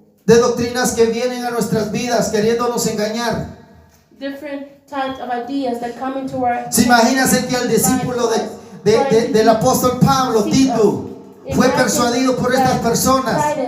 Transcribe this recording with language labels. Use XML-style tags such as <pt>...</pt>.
<es>de doctrinas que vienen a nuestras vidas queriéndonos engañar.</es> <en>different types of ideas that come into our.</en> <es>¿Se imagínase que el discípulo del apóstol Pablo, Tito, fue persuadido por estas personas?</es>